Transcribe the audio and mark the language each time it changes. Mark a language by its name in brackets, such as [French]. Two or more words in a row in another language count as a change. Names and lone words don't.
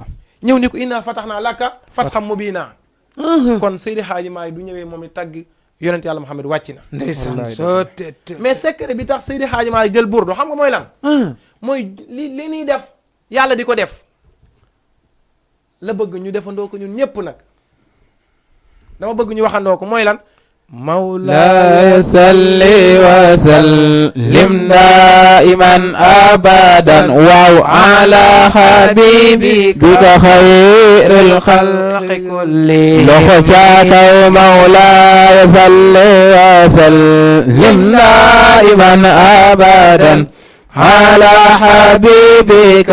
[Wolof] ñëw ni ko [Arabic] إنا فتحنا لك فتحا مبينا [Wolof] kon Seydi Hadji Malick du ñëwee moom i tagg yonent yàlla muhammad wàcc na ndeysaan soo te mais secret bi tax Seydi Hadji Malick jël burdu xam nga mooy lan mooy li ñuy def yàlla di ko def la bëgg ñu defandoo ko ñun ñépp nag dama bëgg ñu waxandoo ko mooy lan [Arabic] مولاي صل وسلم دائما ابدا وعلى حبيبك خير الخلق كلهم لخشاك مولاي صل وسلم دائما ابدا على حبيبك